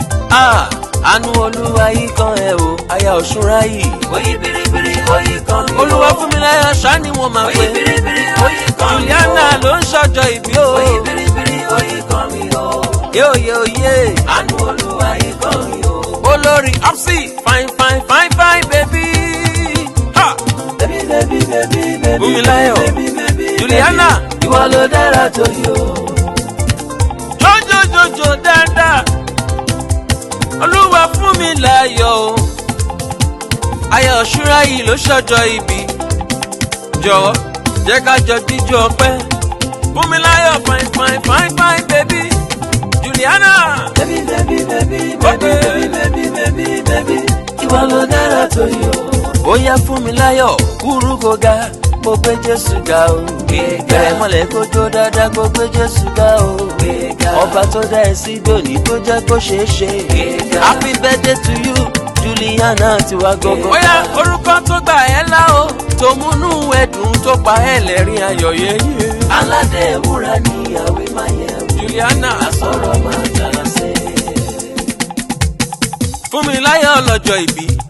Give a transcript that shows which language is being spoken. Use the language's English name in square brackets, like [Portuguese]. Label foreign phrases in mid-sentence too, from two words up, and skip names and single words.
[Yoruba] Ah, àánú Olúwa yí kan ẹ o. Aya Ọ̀ṣúnráyè. Ó yí biribiri, ó yí kan mi o. Olúwafúnmiláyọ̀ ṣá ni wọ́n máa Ó yí pè. biribiri, ó yí kan mi o. Juliana ló ń ṣọjọ́ ìbí o. Ó yí biribiri, ó yí kan mi o. Yó, yó, yé. Àánú Olúwa yí kan mi o. Olórí Ọ́fì, [English] fine, fine, fine, fine, baby. Ha! Baby, baby, baby, baby, Fúnmiláyọ̀. baby, baby, Juliana. baby. [Yoruba] Ìwọ ló dára tó yìí o. Jójójójó dáadáa. Olúwafúnmiláyọ̀ o. Aya Ọ̀ṣúnráyè ló ṣọjọ́ ìbí. Jọ̀wọ́, jẹ́ ká jọ jíjó ọpẹ́. Fúnmiláyọ̀, [English] fine, fine, fine, fine, baby. Juliana. Baby, baby, baby, baby, Baby. baby, baby, baby, baby. [Yoruba] Ìwọ ló dára tó yìí o. Ó yá, Fúnmiláyọ̀, kúrú kó ga, mo gbé Jésù ga o. Gbéga. Bẹ̀rẹ̀ mọ́lẹ̀ kó jó dáadáa, kó gbé Jésù ga o. Gbéga. Ọba tó dá ẹ sí dòní tó jẹ́ kó ṣeé ṣe. Gbéga. [English] Happy birthday to you, Juliana [Yoruba] tiwa gangan. Ó yá, orúkọ tó gbà ẹ́ là o, tó múnú ẹ dùn, tó pa ẹ́ lẹ́rìn ayọ̀ yéyé. Aládé ewúrà ni àwé máa yẹ o. Juliana. Àsọ̀rọ̀ máa jà sí. Fúnmiláyọ̀ lọ́jọ́ ìbí.